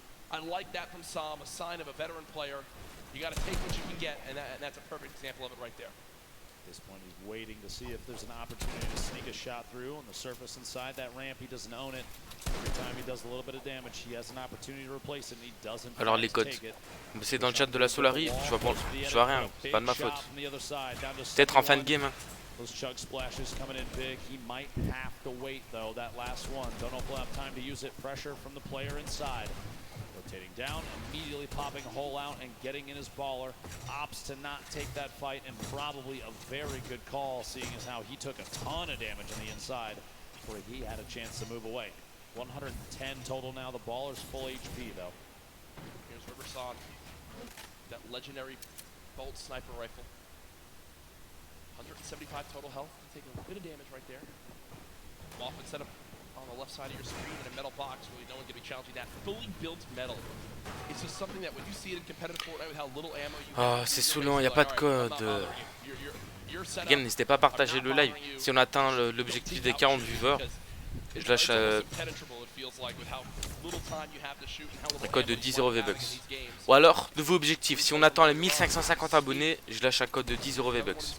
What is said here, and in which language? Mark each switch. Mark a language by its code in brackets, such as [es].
[en] I like that from Sam, a sign of a veteran player. You got to take what you can get, and that's a perfect example of it right there. this point, he's waiting to see if there's an opportunity to sneak a shot through on the surface inside that ramp. He doesn't own it. Every time he does a little bit of damage, he has an opportunity to replace it, and he doesn't. [fr] Alors les codes, c'est dans le chat de la Solari, je vois rien, c'est pas de ma faute. Peut-être en fin de game. Hein. [en] Those chug splashes coming in big. He might have to wait though. That last one. Don't know if we'll have time to use it. Pressure from the player inside. Rotating down, immediately popping a hole out and getting in his baller. Opts to not take that fight, and probably a very good call, seeing as how he took a ton of damage on the inside before he had a chance to move away. 110 total now. The baller's full HP though. Here's Riverson. That legendary bolt sniper rifle. 175 total health, taking a bit of damage right there. Often set up on the left side of your screen in a metal box, really no one can be challenging that. Fully built metal. It's just something that when you see it in competitive Fortnite with how little ammo you have. [fr] Oh, c'est saoulant, il n'y a pas de code. Les gars, n'hésitez pas à partager le live. Si on atteint l'objectif des 40 viewers, je lâche un code de 10 € V-Bucks. Ou alors, nouveau objectif, si on atteint les 1550 abonnés, je lâche un code de 10 € V-Bucks.